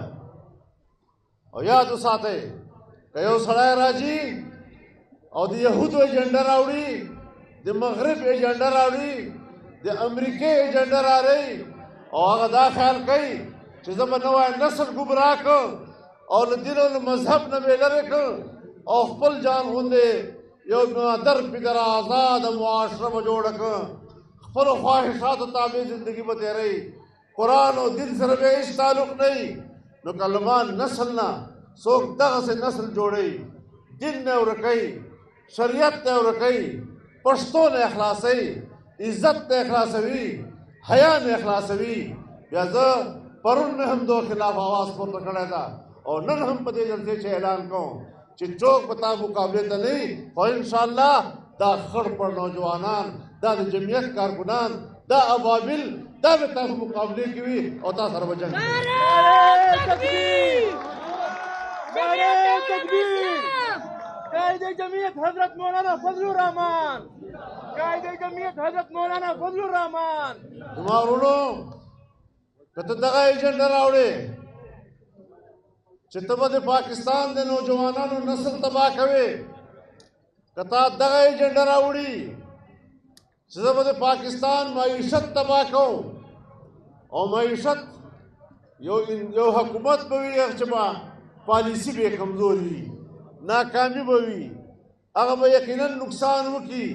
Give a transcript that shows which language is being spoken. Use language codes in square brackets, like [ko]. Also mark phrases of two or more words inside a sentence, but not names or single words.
[ps] او یاد وساتئ که یو سړی راځي او د یهودو ایجنډه راوړي، د مغرب ایجنډه راوړي، د امریکې ایجنډه راوړي او هغه دا خیال کوي چې زه به نوی نسل ګمراه کړم او له دین او له مذهب نه به یې لرې کړم او خپل جان غوندې یو در پدر آزاده معاشره به جوړه کړم، خپلو خواهشاتو تابع زندګي به تېروي، قرآن او دین سره به هېڅ تعلق نه وي. نو کلمان نسل نه څوک دغسې نسل جوړوي، دین نه ورکوي، شریعت نه ورکوي، پښتو نه اخلاصوي، عزت نه اخلاصوي، حیا نه اخلاصوي. بیا زه پرون مې هم دو خلاف آواز پورته کړی ده او نن هم په دې جلسې کې اعلان کوم چې څوک به تا مقابلې ته نه وي، خو انشاءالله دا خړ پړ نوجوانان، دا د جمعیت کارکنان، دا ابابل، دا به تاسو مقابلې کې وي او تاسو سره به جنګ کوي. قائد جمعیت حضرت مولانا فضل الرحمان، قائد جمعیت حضرت مولانا فضل الرحمان. زما ورونو که ته دغه ایجنډه راوړې چې ته به د پاکستان د نوجوانانو نسل تباه کوې، که تا دغه ایجنډه راوړي چې زه به د پاکستان معیشت تباه کوم او معیشت یو حکومت به وي چې به پالیسي به یې کمزوري وي، ناکامي به وي، هغه به یقینا نقصان وکړي.